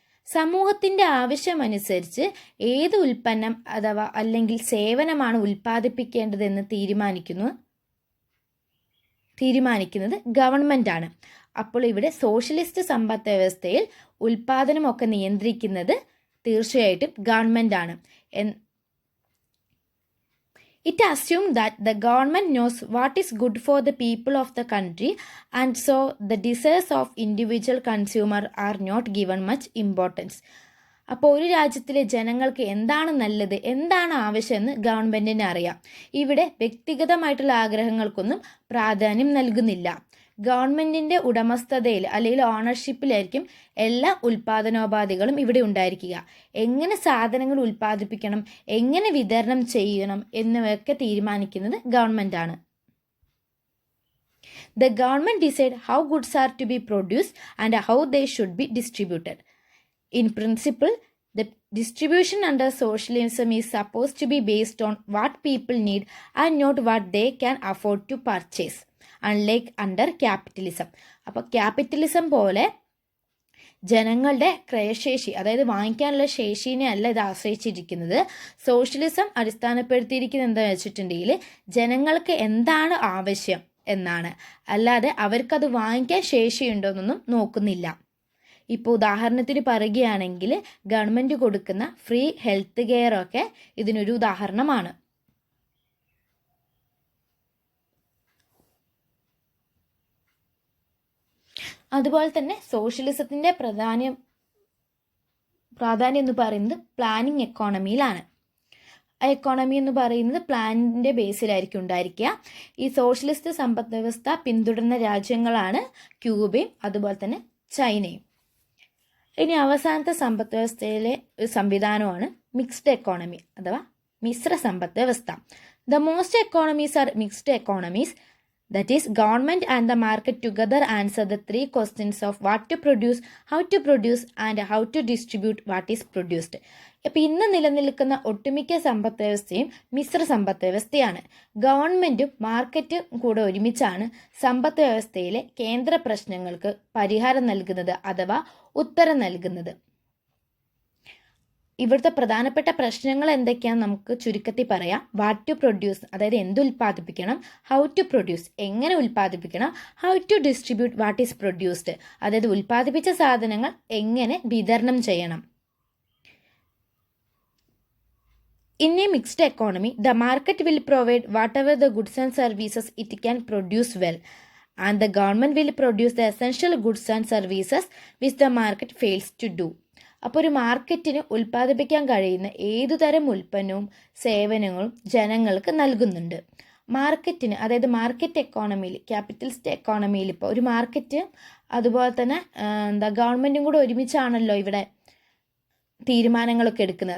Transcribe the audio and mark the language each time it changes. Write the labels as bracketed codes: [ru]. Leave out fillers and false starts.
[ml] സമൂഹത്തിൻ്റെ ആവശ്യമനുസരിച്ച് ഏത് ഉൽപ്പന്നം അഥവാ അല്ലെങ്കിൽ സേവനമാണ് ഉൽപ്പാദിപ്പിക്കേണ്ടതെന്ന് തീരുമാനിക്കുന്നത് ഗവൺമെൻറ്റാണ്. അപ്പോൾ ഇവിടെ സോഷ്യലിസ്റ്റ് സമ്പദ് വ്യവസ്ഥയിൽ ഉൽപ്പാദനമൊക്കെ നിയന്ത്രിക്കുന്നത് തീർച്ചയായിട്ടും ഗവൺമെൻറ്റാണ്. [en] It assumes that the government knows what is good for the people of the country, and so the desires of individual consumer are not given much importance. [ml] അപ്പോൾ ഒരു രാജ്യത്തിലെ ജനങ്ങൾക്ക് എന്താണ് നല്ലത്, എന്താണ് ആവശ്യമെന്ന് ഗവൺമെൻറ്റിന് അറിയാം. ഇവിടെ വ്യക്തിഗതമായിട്ടുള്ള ആഗ്രഹങ്ങൾക്കൊന്നും പ്രാധാന്യം നൽകുന്നില്ല. ഗവൺമെൻറ്റിൻ്റെ ഉടമസ്ഥതയിൽ അല്ലെങ്കിൽ ഓണർഷിപ്പിലായിരിക്കും എല്ലാ ഉൽപ്പാദനോപാധികളും ഇവിടെ ഉണ്ടായിരിക്കുക. എങ്ങനെ സാധനങ്ങൾ ഉൽപ്പാദിപ്പിക്കണം, എങ്ങനെ വിതരണം ചെയ്യണം എന്നിവയൊക്കെ തീരുമാനിക്കുന്നത് ഗവൺമെൻറ്റാണ്. [en] The government decide how goods are to be produced and how they should be distributed. In principle, the distribution under socialism is supposed to be based on what people need and not what they can afford to purchase, unlike under capitalism. [ml] അപ്പോൾ capitalism പോലെ ജനങ്ങളുടെ ക്രയശേഷി, അതായത് വാങ്ങിക്കാനുള്ള ശേഷിനെ അല്ല ഇത് ആശ്രയിച്ചിരിക്കുന്നത്. Socialism അടിസ്ഥാനപ്പെടുത്തിയിരിക്കുന്നത് എന്താണെന്ന് വെച്ചിട്ടുണ്ടെങ്കിൽ ജനങ്ങൾക്ക് എന്താണ് ആവശ്യം എന്നാണ്, അല്ലാതെ അവർക്കത് വാങ്ങിക്കാൻ ശേഷിയുണ്ടോയെന്നൊന്നും നോക്കുന്നില്ല. ഇപ്പോൾ ഉദാഹരണത്തിന് പറയുകയാണെങ്കിൽ ഗവൺമെൻറ് കൊടുക്കുന്ന ഫ്രീ ഹെൽത്ത് കെയർ ഒക്കെ ഇതിനൊരു ഉദാഹരണമാണ്. അതുപോലെ തന്നെ സോഷ്യലിസത്തിൻ്റെ പ്രാധാന്യം എന്ന് പറയുന്നത് പ്ലാനിങ് എക്കോണമിയിലാണ്. ആ എക്കോണമി എന്ന് പറയുന്നത് പ്ലാനിൻ്റെ ബേസിലായിരിക്കും ഉണ്ടായിരിക്കുക. ഈ സോഷ്യലിസ്റ്റ് സമ്പദ് വ്യവസ്ഥ പിന്തുടരുന്ന രാജ്യങ്ങളാണ് ക്യൂബയും അതുപോലെ തന്നെ ചൈനയും. ഇനി അവസാനത്തെ സമ്പദ് വ്യവസ്ഥയിലെ ഒരു സംവിധാനമാണ് മിക്സ്ഡ് എക്കോണമി അഥവാ മിശ്ര സമ്പദ് വ്യവസ്ഥ. [en] The most economies are mixed economies. That is, government and the market together answer the 3 questions of what to produce, how to produce and how to distribute what is produced. [ml] ഇപ്പം ഇന്ന് നിലനിൽക്കുന്ന ഒട്ടുമിക്ക സമ്പദ് വ്യവസ്ഥയും മിശ്ര സമ്പദ് വ്യവസ്ഥയാണ്. ഗവൺമെൻറ്റും മാർക്കറ്റും കൂടെ ഒരുമിച്ചാണ് സമ്പദ് വ്യവസ്ഥയിലെ കേന്ദ്ര പ്രശ്നങ്ങൾക്ക് പരിഹാരം നൽകുന്നത് അഥവാ ഉത്തരം നൽകുന്നത്. ഇവിടുത്തെ പ്രധാനപ്പെട്ട പ്രശ്നങ്ങൾ എന്തൊക്കെയാണെന്ന് നമുക്ക് ചുരുക്കത്തിൽ പറയാം. [en] what to produce, [ml] അതായത് എന്ത് ഉൽപ്പാദിപ്പിക്കണം. [en] how to produce, [ml] എങ്ങനെ ഉൽപ്പാദിപ്പിക്കണം. [en] how to distribute what is produced, [ml] അതായത് ഉൽപ്പാദിപ്പിച്ച സാധനങ്ങൾ എങ്ങനെ വിതരണം ചെയ്യണം. [en] In a mixed economy, the market will provide whatever the goods and services it can produce well, and the government will produce the essential goods and services which the market fails to do. [ml] അപ്പോൾ ഒരു മാർക്കറ്റിന് ഉൽപ്പാദിപ്പിക്കാൻ കഴിയുന്ന ഏതുതരം ഉൽപ്പന്നവും സേവനങ്ങളും ജനങ്ങൾക്ക് നൽകുന്നുണ്ട്. മാർക്കറ്റിന്, അതായത് market എക്കോണമിയിൽ, capitalist എക്കോണമിയിൽ ഇപ്പോൾ ഒരു മാർക്കറ്റ് അതുപോലെ തന്നെ ഗവൺമെൻറ്റും കൂടെ ഒരുമിച്ചാണല്ലോ ഇവിടെ തീരുമാനങ്ങളൊക്കെ എടുക്കുന്നത്.